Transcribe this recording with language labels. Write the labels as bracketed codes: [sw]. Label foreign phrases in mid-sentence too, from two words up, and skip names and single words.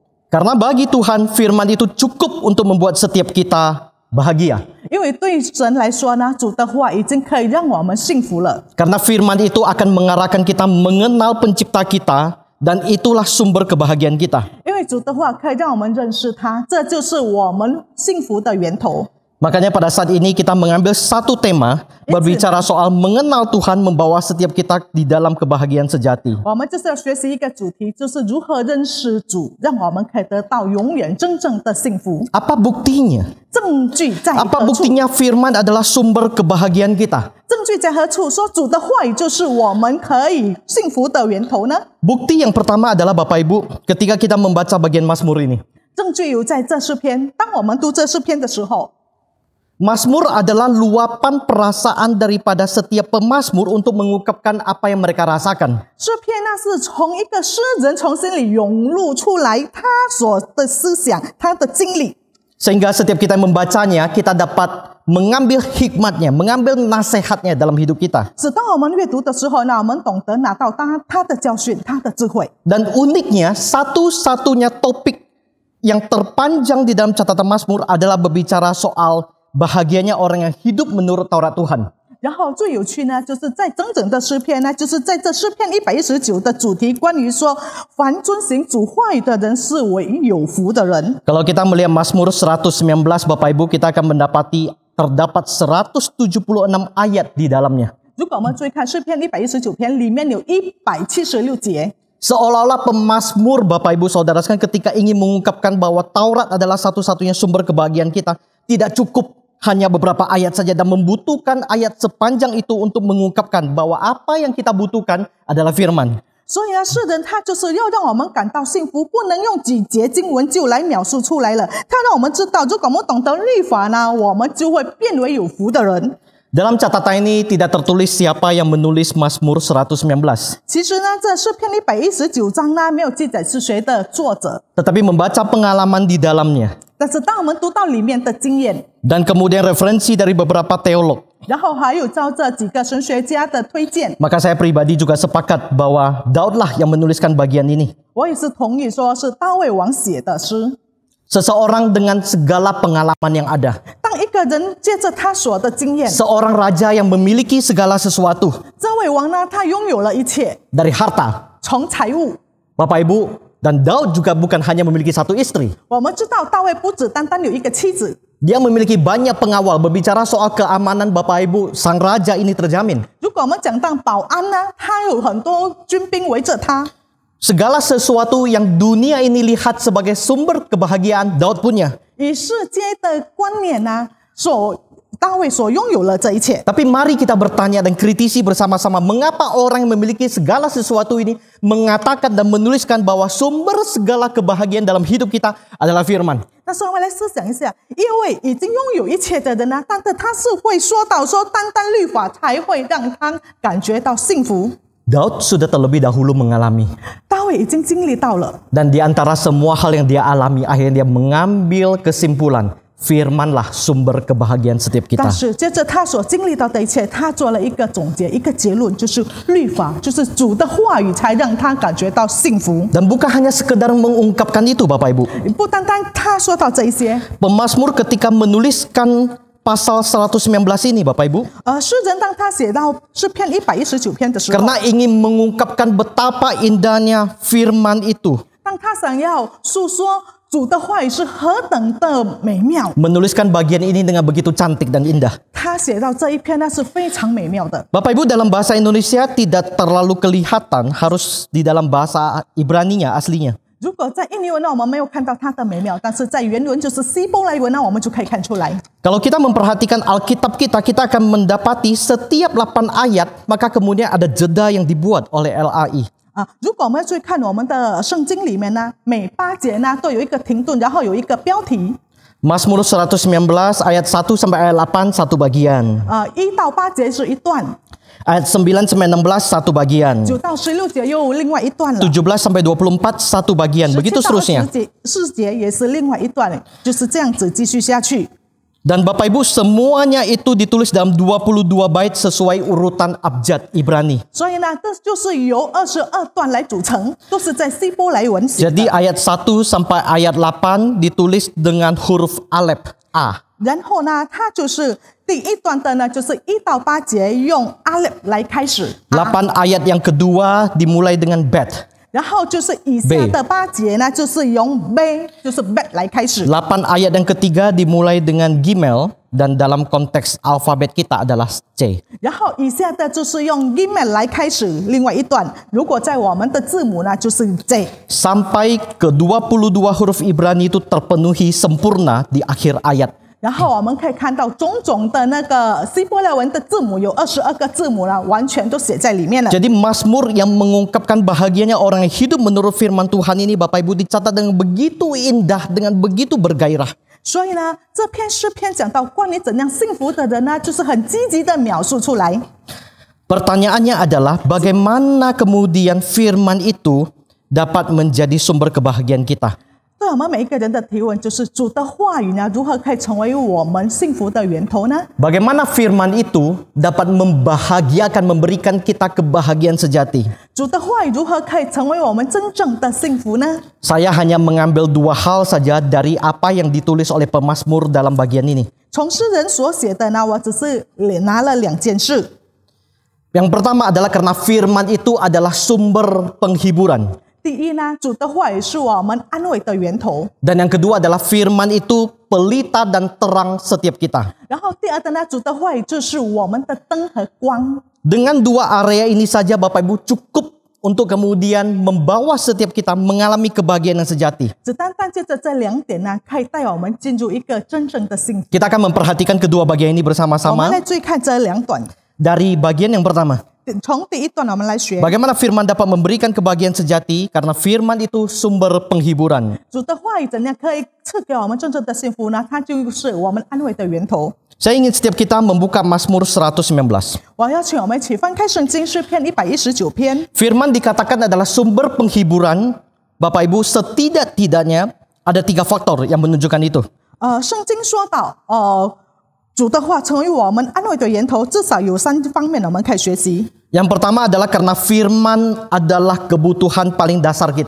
[id] Karena bagi Tuhan, firman itu cukup untuk membuat setiap kita bahagia. [zh] 因为对神来说呢，主的话已经可以让我们幸福了。 [id] Karena firman itu akan mengarahkan kita mengenal pencipta kita, dan itulah sumber kebahagiaan kita. [zh] 因为主的话可以让我们认识他，这就是我们幸福的源头。 [id] Makanya pada saat ini kita mengambil satu tema berbicara soal mengenal Tuhan membawa setiap kita di dalam kebahagiaan sejati. [zh] 我们就是要学习一个主题，就是如何认识主，让我们可以得到永远真正的幸福。 [id] Apa buktinya? [zh] 证据在 [id] Apa [zh] 何处？ [id] buktinya firman adalah sumber kebahagiaan kita? [zh] 证据在何处？说主的话语就是我们可以幸福的源头呢？ [id] Bukti yang pertama adalah Bapak Ibu, ketika kita membaca bagian Mazmur ini. [zh] 证据有在这诗篇，当我们读这诗篇的时候， [id] Mazmur adalah luapan perasaan daripada setiap pemazmur untuk mengungkapkan apa yang mereka rasakan. [zh] 诗篇那是从一个诗人从心里涌露出来他所的思想，他的经历。 [id] Sehingga setiap kita membacanya, kita dapat mengambil hikmatnya, mengambil nasihatnya dalam hidup kita. [zh] 是当我们阅读的时候呢，我们懂得拿到他的教训，他的智慧。 [id] Dan uniknya, satu-satunya topik yang terpanjang di dalam catatan Mazmur adalah berbicara soal bahagianya orang yang hidup menurut Taurat Tuhan. [zh] 然后最有趣呢，就是在整整的诗篇呢，就是在这诗篇119的主题，关于说，凡遵行主话语的人是为有福的人。 [id] Kalau kita melihat Mazmur 119, Bapak Ibu, kita akan mendapati terdapat 176 ayat di dalamnya. [zh] 如果我们注意看诗篇119篇，里面有176节。 [id] Seolah-olah pemazmur Bapak Ibu Saudara sekalian ketika ingin mengungkapkan bahwa Taurat adalah satu-satunya sumber kebahagiaan kita, tidak cukup hanya beberapa ayat saja dan membutuhkan ayat sepanjang itu untuk mengungkapkan bahwa apa yang kita butuhkan adalah firman. [zh] 所以呢，诗人他就是要让我们感到幸福，不能用几节经文就来描述出来了。他让我们知道，如果我们懂得律法呢，我们就会变为有福的人。 [id] Dalam catatan ini tidak tertulis siapa yang menulis Mazmur 119. [zh] 其实呢，这诗篇119章呢，没有记载是谁的作者， [id] Tetapi membaca pengalaman di dalamnya. [zh] 但是当我们读到里面的经验， [id] Dan kemudian referensi dari beberapa teolog. [zh] 然后还有照这几个神学家的推荐， [id] Maka saya pribadi juga sepakat bahwa Daudlah yang menuliskan bagian ini. [zh] 我也是同意说是大卫王写的诗。 [id] Seseorang dengan segala pengalaman yang ada. [zh] 当一个人借着他所的经验， [id] Seorang raja yang memiliki segala sesuatu. [zh] 这位王呢，他拥有了一切， [id] Dari harta. [zh] 从财物。 [id] Bapak Ibu, dan Daud juga bukan hanya memiliki satu istri. [zh] 我们知道大卫不止单单有一个妻子， [id] Dia memiliki banyak pengawal. Berbicara soal keamanan Bapak Ibu, sang raja ini terjamin. [zh] 如果我们讲到保安呢，他有很多军兵围着他。 [id] Segala sesuatu yang dunia ini lihat sebagai sumber kebahagiaan, Daud punya. [zh] 以世界的观念呢，大卫所拥有了这一切。 [id] Tapi mari kita bertanya dan kritisi bersama-sama, mengapa orang yang memiliki segala sesuatu ini mengatakan dan menuliskan bahwa sumber segala kebahagiaan dalam hidup kita adalah firman. [zh] 但是我们来思想一下，因为已经拥有一切的人呢，但是他是会说到说，单单律法才会让他感觉到幸福。 [id] Daud sudah terlebih dahulu mengalami. [zh] 大卫已经经历到了， [id] Dan di antara semua hal yang dia alami, akhirnya dia mengambil kesimpulan, firmanlah sumber kebahagiaan setiap [zh] 但 [id] kita. [zh] 是接着他所经历到的一切，他做了一个总结，一个结论，就是律法，就是主的话语，才让他感觉到幸福。 [id] Dan bukan hanya sekedar mengungkapkan itu Bapak Ibu. [zh] 不单单他说到这一些， [id] Pemazmur ketika menuliskan pasal 119 ini Bapak Ibu, [zh] 诗人当他写到诗篇119篇的时候， [id] karena ingin mengungkapkan betapa indahnya firman itu, [zh] 当他想要诉说主的话语是何等的美妙， [id] menuliskan bagian ini dengan begitu cantik dan indah. [zh] 他写到这一篇呢是非常美妙的。 [id] Bapak Ibu, dalam bahasa Indonesia tidak terlalu kelihatan, harus di dalam bahasa Ibraninya aslinya. [zh] 如果在印尼文呢，我们没有看到它的美妙，但是在原文就是希伯来文呢，我们就可以看出来。 [id] Kalau kita memperhatikan Alkitab kita, kita akan mendapati setiap 8 ayat, maka kemudian ada jeda yang dibuat oleh LAI. [zh] 如果我们去看我们的圣经里面呢，每8节呢都有一个停顿，然后有一个标题。 [id] Mazmur 119 ayat 1 sampai ayat 8 satu bagian. [zh] 1 到8节是一段， [id] Ayat 9 sampai 16 satu bagian. [zh] 9 到16节又另外一段了。 [id] 17 sampai 24 satu bagian. [zh] 17 [id] Begitu [zh] 到 [id] seterusnya. [zh] 24节也是另外一段，就是这样子继续下去。 [id] Dan Bapak Ibu semuanya itu ditulis dalam 22 bait sesuai urutan abjad Ibrani. [zh] 所以呢，这就是由22段来组成，都是在希伯来文写的。 [id] Jadi ayat 1 sampai ayat 8 ditulis dengan huruf Alef A. [zh] 然后呢，它就是第一段的呢，就是1到8节用阿勒来开始， [id] 8 ayat yang kedua dimulai dengan Bet. [zh] 然后就是以下的8节呢，就是用 B， 就是 Bet 来开始。 [id] 8 ayat yang ketiga dimulai dengan Gimel dan dalam konteks alfabet kita adalah C. [zh] 然后以下的就是用 Gimel 来开始另外一段，如果在我们的字母呢，就是 J。 [id] Sampai ke 22 huruf Ibrani itu terpenuhi sempurna di akhir ayat. [zh] 然后我们可以看到种种的那个希伯来文的字母有22个字母了，完全都写在里面了。 [id] Jadi Mazmur yang mengungkapkan bahagianya orang yang hidup menurut firman Tuhan ini Bapak Ibu dicatat dengan begitu indah, dengan begitu bergairah. [zh] 所以呢，这篇诗篇讲到关于怎样幸福的人呢，就是很积极的描述出来。 [id] Pertanyaannya adalah bagaimana kemudian firman itu dapat menjadi sumber kebahagiaan kita? [zh] 对我们每一个人的提问就是：主的话语呢，如何可以成为我们幸福的源头呢？ [id] Bagaimana firman itu dapat membahagiakan, memberikan kita kebahagiaan sejati? [zh] 主的话语如何可以成为我们真正的幸福呢？ [id] Saya hanya mengambil 2 hal saja dari apa yang ditulis oleh pemazmur dalam bagian ini. [zh] 从诗人所写的呢，我只是拿了2件事。 [id] Yang pertama adalah karena firman itu adalah sumber penghiburan. [zh] 第一呢，主的话语是我们安慰的源头。 [id] Dan yang kedua adalah firman itu pelita dan terang setiap kita. [zh] 然后第二的呢，主的话语就是我们的灯和光。 [id] Dengan 2 area ini saja Bapak Ibu cukup untuk kemudian membawa setiap kita mengalami kebahagiaan yang sejati. [zh] 只单单借着这2点呢，可以带我们进入一个真正的幸福。 [id] Kita akan memperhatikan kedua bagian ini [zh] 我们 [id] bersama-sama [zh] 来注意看这2段。 [id] dari bagian yang pertama. [zh] 从第一段我们来学， [id] Bagaimana firman dapat memberikan kebahagiaan sejati karena firman itu sumber penghiburan. [zh] 主的话语怎样可以赐给我们真正的幸福呢？它就是我们安慰的源头。 [id] Saya ingin setiap kita membuka Mazmur 119. [zh] 我要请我们一起翻开圣经诗篇119篇。 [id] Firman dikatakan adalah sumber penghiburan. Bapak Ibu, setidak-tidaknya ada 3 faktor yang menunjukkan itu. [zh] 圣经说到，主的话成为我们安慰的源头，至少有3方面我们可以学习。 [id] Yang pertama adalah karena firman adalah kebutuhan paling dasar kita.